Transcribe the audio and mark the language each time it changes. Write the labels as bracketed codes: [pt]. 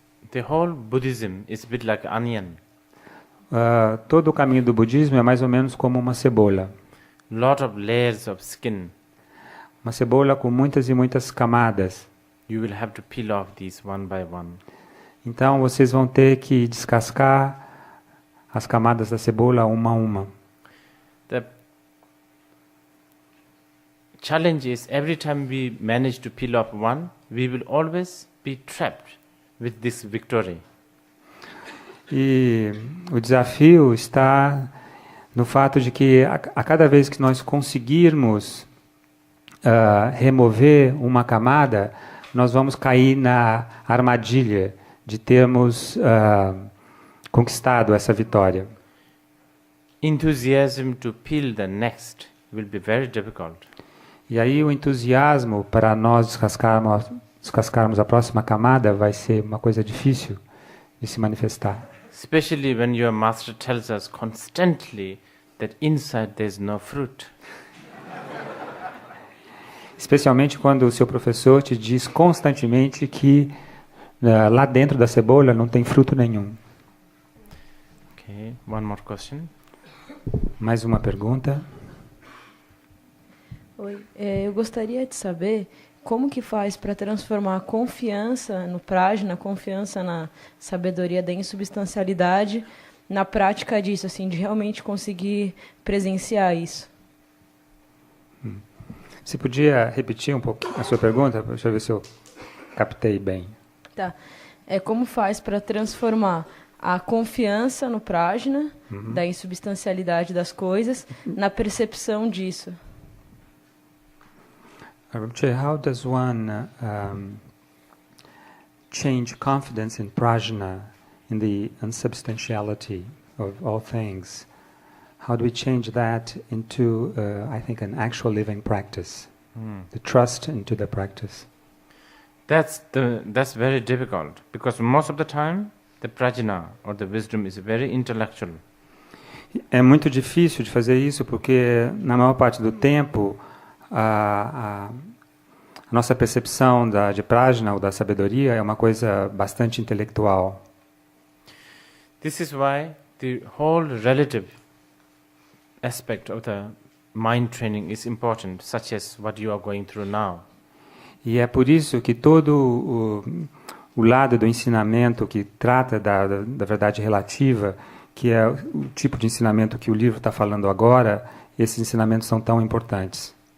[en] The whole Buddhism is a bit like onion. [pt] Todo o caminho do budismo é mais ou menos como uma cebola. [en] Lot of layers of skin. [pt] Uma cebola com muitas e muitas camadas. [en] You will have to peel off these one by one. [pt] Então vocês vão ter que descascar as camadas da cebola uma a uma. [en] The challenge is every time we manage to peel off one, we will always be trapped with this victory. [pt] E o desafio está no fato de que a cada vez que nós conseguirmos remover uma camada, nós vamos cair na armadilha de termos conquistado essa vitória. [en] Enthusiasm to peel the next will be very difficult. [pt] E aí o entusiasmo para nós descascarmos a próxima camada vai ser uma coisa difícil de se manifestar. [en] Especially when your master tells us constantly that inside there is no fruit. [pt] Especialmente quando o seu professor te diz constantemente que lá dentro da cebola não tem fruto nenhum. [en] Okay, one more question. [pt] Mais uma pergunta. Oi, eu gostaria de saber como que faz para transformar a confiança no prajna, confiança na sabedoria da insubstancialidade, na prática disso, assim, de realmente conseguir presenciar isso. Você podia repetir um pouco a sua pergunta? Deixa eu ver se eu captei bem. Tá. Como faz para transformar a confiança no prajna, da insubstancialidade das coisas, na percepção disso? [en] How does one change confidence in prajna, in the unsubstantiality of all things? How do we change that into, I think, an actual living practice? The trust into the practice. That's very difficult because most of the time the prajna or the wisdom is very intellectual. [pt] É muito difícil de fazer isso porque na maior parte do tempo a nossa percepção de prajna ou da sabedoria é uma coisa bastante intelectual. [en] This is why the whole relative aspect of the mind training is important, such as what you are going through now. [pt] E é por isso que todo o lado do ensinamento que trata da verdade relativa, que é o tipo de ensinamento que o livro está falando agora, esses ensinamentos são tão importantes.